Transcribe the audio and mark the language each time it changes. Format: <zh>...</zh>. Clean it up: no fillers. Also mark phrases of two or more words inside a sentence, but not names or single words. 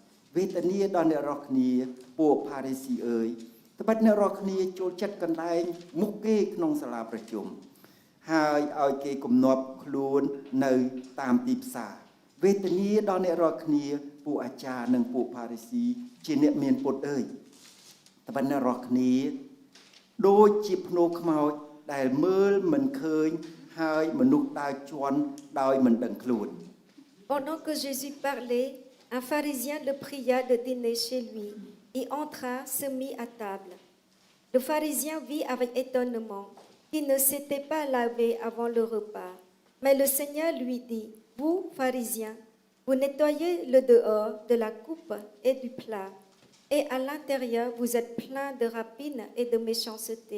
<km>វេទនាដល់អ្នករាល់គ្នាពួកផារីស៊ីអើយត្បិតអ្នករាល់គ្នាចូលចិត្តកន្លែងមុខគេក្នុងសាលាប្រជុំហើយឲ្យគេគំនាប់ខ្លួននៅតាមទីផ្សារវេទនាដល់អ្នករាល់គ្នាពួកអាចារ្យនិងពួកផារីស៊ីជាអ្នកមានពុតអើយត្បិតអ្នករាល់គ្នាដូចជាភ្នោខ្មោចដែលមើលមិនឃើញហើយមនុស្សដើរជន់ដោយមិនដឹងខ្លួន</km> <fr>Pendant que Jésus parlait, un pharisien le pria de dîner chez lui. Il entra, se mit à table. Le pharisien vit avec étonnement qu'il ne s'était pas lavé avant le repas. Mais le Seigneur lui dit, vous, pharisiens, vous nettoyez le dehors de la coupe et du plat, et à l'intérieur vous êtes pleins de rapines et de méchanceté.</fr>